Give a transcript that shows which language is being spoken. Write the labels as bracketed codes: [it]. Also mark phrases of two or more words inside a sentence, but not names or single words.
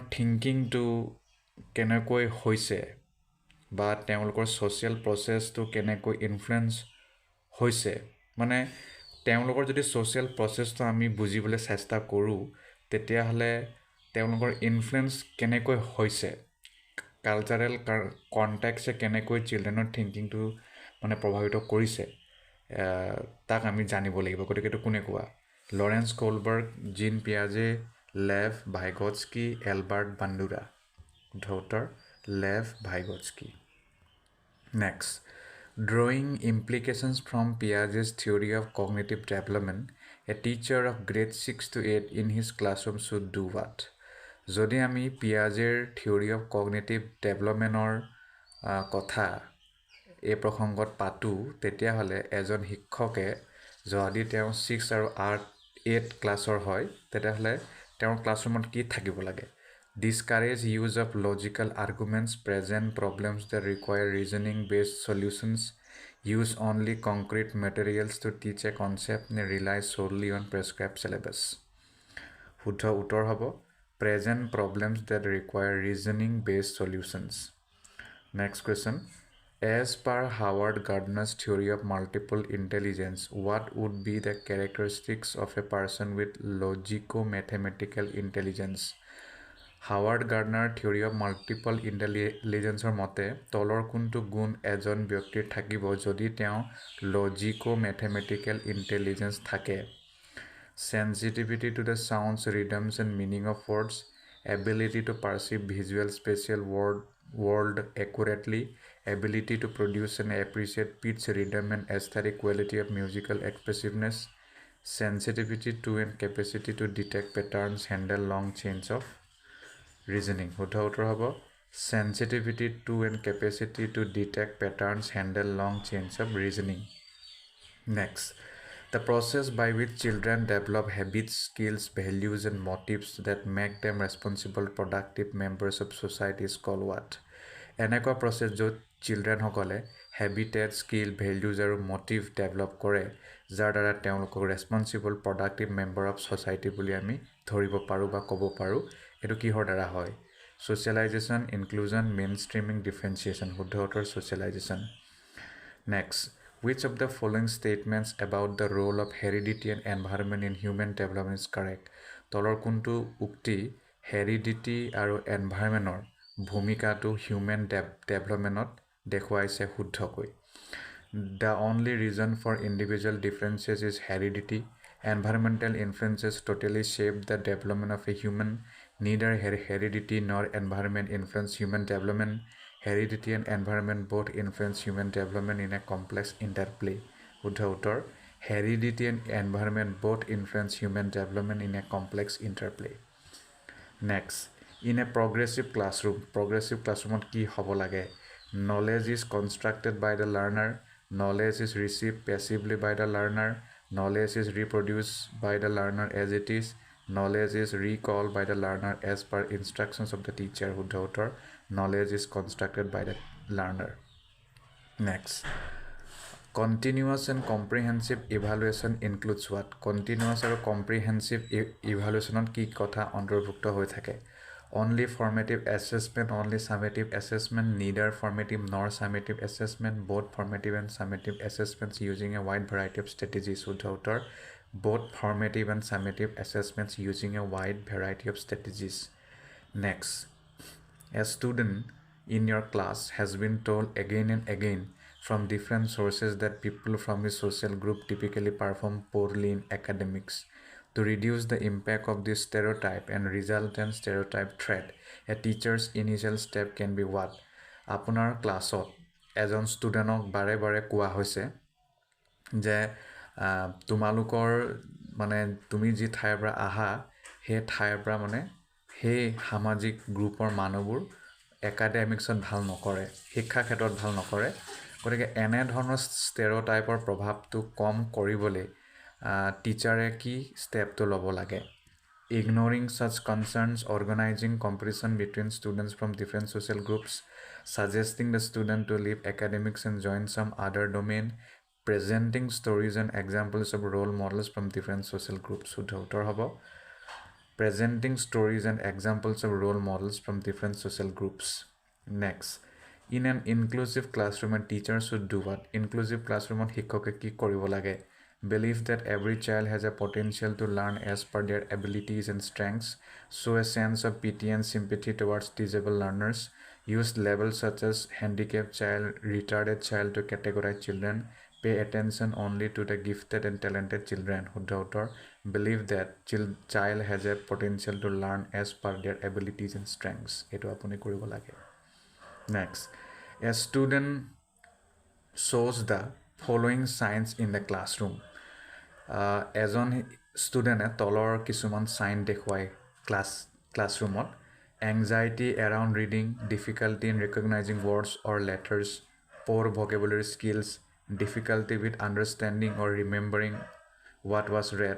[as] থিংকিংটো কেনেকৈ হৈছে বা তেওঁলোকৰ [en] social processটো [as] কেনেকৈ ইনফ্লুৱেঞ্চ হৈছে, মানে তেওঁলোকৰ যদি [en] social processটো [as] আমি বুজিবলৈ চেষ্টা কৰোঁ তেতিয়াহ'লে তেওঁলোকৰ ইনফ্লুৱেঞ্চ কেনেকৈ হৈছে, [en] cultural contextে [as] কেনেকৈ [en] childrenৰ thinkingটো [as] মানে প্ৰভাৱিত কৰিছে তাক আমি জানিব লাগিব। গতিকে এইটো কোনে কোৱা? লৰেন্স কোলবাৰ্গ, জিন পিয়াজে, লেভ ভাইগটস্কি, এলবাৰ্ট বাণ্ডুৰা। উত্তৰ লেভ ভাইগটস্কি। নেক্সট, [en] drawing implications from Piaget's theory of cognitive development, a teacher of grade 6 to 8 in his classroom should do what? [as] যদি আমি পিয়াজেৰ [en] theory of cognitive developmentৰ [as] কথা এই প্ৰসংগত পাতোঁ তেতিয়াহ'লে এজন শিক্ষকে যদি তেওঁ 6 আৰু 8 ক্লাছৰ হয় তেতিয়াহ'লে তেওঁৰ ক্লাছৰুমত কি থাকিব লাগে? [en] Discourage use of logical arguments, present problems that require reasoning-based solutions, use only concrete materials to teach a concept, and rely solely on prescribed syllabus. [as] শুদ্ধ উত্তৰ হ'ব [en] present problems that require reasoning-based solutions. Next question. As per Howard Gardner's theory of multiple intelligence, what would be the characteristics of a person with logico-mathematical intelligence? [as] হাৱাৰ্ড গাৰ্ডনাৰ [en] theory of multiple intelligenceৰ [as] মতে তলৰ কোনটো গুণ এজন ব্যক্তিৰ থাকিব যদি তেওঁ [en] logico mathematical intelligence [as] থাকে? [en] sensitivity to the sounds, rhythms and meaning of words, ability to perceive visual spatial world accurately, ability to produce and appreciate pitch, rhythm and aesthetic quality of musical expressiveness, sensitivity to and capacity to detect patterns, handle long chains of reasoning. [as] শুদ্ধ উত্তৰ হ'ব [en] sensitivity to and capacity to detect patterns, handle long chains of reasoning. Next, the process by which children develop habits, skills, values and motives that make them responsible, productive members of society is called what? [as] এনেকুৱা প্ৰচেছ য'ত চিলড্ৰেনসকলে [en] habitat, skill, values [as] আৰু [en] motive develop [as] কৰে যাৰ দ্বাৰা তেওঁলোকক [en] responsible, productive member of society [as] বুলি আমি ধৰিব পাৰোঁ বা ক'ব পাৰোঁ। এইটো কিহৰ দ্বাৰা হয়? [en] socialization, inclusion, mainstreaming, differentiation. [as] শুদ্ধ উত্তৰ ছ'চিয়েলাইজেশ্যন। নেক্সট, [en] which of the following statements about the role of heredity and environment in human development is correct? [as] তলৰ কোনটো উক্তি হেৰিডিটি আৰু এনভাইৰনমেণ্টৰ ভূমিকাটো [en] human developmentত [as] দেখুৱাইছে শুদ্ধকৈ? [en] The only reason for individual differences is heredity. Environmental influences totally shape the development of a human. Neither heredity nor environment influence human development. Heredity and environment both influence human development in a complex interplay. [as] শুদ্ধ উত্তৰ [en] heredity and environment both influence human development in a complex interplay. Next, in a progressive classroomত [as] কি হ'ব লাগে? [en] Knowledge is constructed by the learner. Knowledge is received passively by the learner. Knowledge is reproduced by the learner as it is. Knowledge is recalled by the learner as per instructions of the teacher. [as] শুদ্ধ উত্তৰ [en] knowledge is constructed by the learner. Next, continuous and comprehensive evaluation includes what? [as] Continuous আৰু [en] comprehensive evaluationত [as] কি কথা অন্তৰ্ভুক্ত হৈ থাকে? [en] Only formative assessment, only summative assessment, neither formative nor summative assessment, both formative and summative assessments using a wide variety of strategies. [as] শুদ্ধ উত্তৰ [en] both formative and summative assessments using a wide variety of strategies. Next, a student in your class has been told again and again from different sources that people from his social group typically perform poorly in academics. To reduce the impact of this stereotype and resultant stereotype threat, a teacher's initial step can be what? [as] আপোনাৰ ক্লাছত এজন ষ্টুডেণ্টক বাৰে বাৰে কোৱা হৈছে যে তোমালোকৰ মানে তুমি যি ঠাইৰ পৰা আহা সেই ঠাইৰ পৰা মানে সেই সামাজিক গ্ৰুপৰ মানুহবোৰ একাডেমিক্সত ভাল নকৰে, শিক্ষা ক্ষেত্ৰত ভাল নকৰে। গতিকে এনেধৰণৰ ষ্টেৰিঅ'টাইপৰ প্ৰভাৱটো কম কৰিবলৈ টিচাৰে কি ষ্টেপটো ল'ব লাগে? [en] Ignoring such concerns, organizing competition between students from different social groups, suggesting the student to leave academics and join some other domain, presenting stories and examples of role models from different social groups. [as] উত্তৰ হ'ব [en] presenting stories and examples of role models from different social groups. Next, in an inclusive classroom, a teacher should do what? Inclusive classroom [as] শিক্ষকে কি কৰিব লাগে? [en] Believe that every child has a potential to learn as per their abilities and strengths. Show a sense of pity and sympathy towards disabled learners. Use labels such as handicapped child, retarded child to categorize children. Pay attention only to the gifted and talented children. [as] শুদ্ধ উত্তৰ [en] believe that child has a potential to learn as per their abilities and strengths. [as] এইটো আপুনি কৰিব লাগে. [en] Next, a student shows the following signs in the classroom. [as] এজন ষ্টুডেণ্টে তলৰ কিছুমান চাইন দেখুৱায় ক্লাছৰুমত. [en] anxiety around reading, difficulty in recognizing words or letters, poor vocabulary skills, difficulty with understanding or remembering what was read.